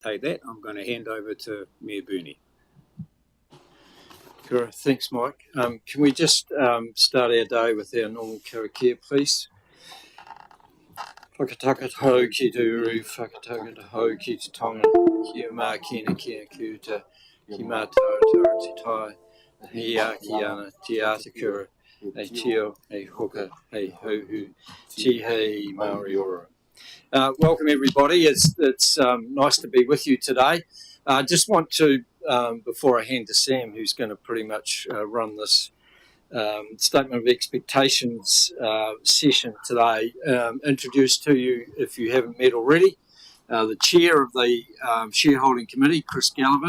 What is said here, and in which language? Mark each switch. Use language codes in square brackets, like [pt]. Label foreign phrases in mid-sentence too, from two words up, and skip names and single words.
[en] Take that, I'm going to hand over to Mayor Burney. Sure. Thanks, Mike. Can we just start our day with our normal karakia, please? [mi] Whakataka hau ki te uru, whakataka te hau ki te tonga, kia mā kina kia kiuta, ki mā tautara te tai, he aki ana, te atakura, e tio, e hoka, e hauhu, ti hei Māori ora. [en] Welcome everybody, it's nice to be with you today. I just want to, before I hand to Sam, who's going to pretty much run this Statement of Expectations session today, introduce to you, if you haven't met already, the chair of the Shareholding Committee, Chris Levin.